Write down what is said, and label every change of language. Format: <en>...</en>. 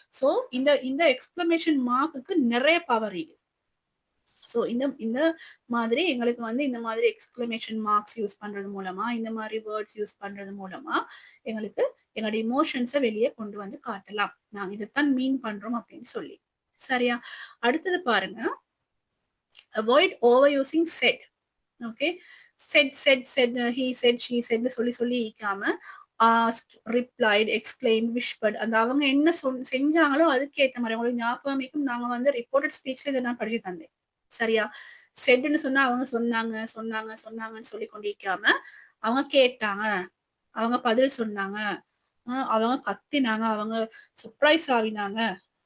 <ta>So இந்த இந்த எக்ஸ்பிளமேஷன் மார்க்குக்கு நிறைய பவர் இருக்கு. ஸோ இந்த மாதிரி எங்களுக்கு வந்து இந்த மாதிரி எக்ஸ்பிளமேஷன் மார்க்ஸ் யூஸ் பண்றது மூலமா இந்த மாதிரி வேர்ட்ஸ் யூஸ் பண்றது மூலமா எங்களுக்கு எங்களோட இமோஷன்ஸை வெளியே கொண்டு வந்து காட்டலாம். நாங்க இதைத்தான் மீன் பண்றோம் அப்படின்னு சொல்லி. சரியா? அடுத்தது பாருங்க,</ta> <en>avoid overusing said.</en> <ta>Okay, said said said he said she said சொல்லி சொல்லி ஈக்காம asked, replied, exclaimed, whispered அந்த அவங்க என்ன செஞ்சாங்களோ அதுக்கு ஏற்ற மாதிரி உங்களுக்கு ஞாபகம் நாங்க வந்து ரிப்போர்ட்டட் ஸ்பீச்ல இதை நான் படிச்சு தந்தேன். சரியா? செட்னு சொன்னா அவங்க சொன்னாங்க சொன்னாங்க சொன்னாங்கன்னு சொல்லி கொண்டிருக்காம அவங்க கேட்டாங்க, அவங்க பதில் சொன்னாங்க, அவங்க கத்தினாங்க, அவங்க சர்ப்ரைஸ் ஆகினாங்க.</ta>